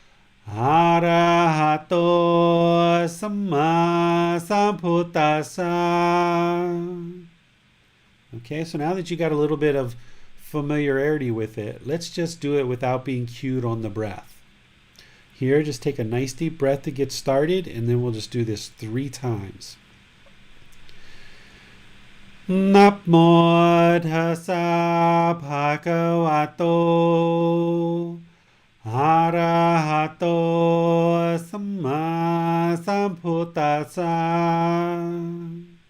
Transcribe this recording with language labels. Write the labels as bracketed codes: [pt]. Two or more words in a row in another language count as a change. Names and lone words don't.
[pi] Arahato Samma Sambuddhassa. [en] Okay, so now that you got a little bit of familiarity with it, let's just do it without being cued on the breath. Here, just take a nice deep breath to get started, and then we'll just do this 3 times. [pi] Namo Tassa Bhagavato Arahato Samma Sambuddhassa.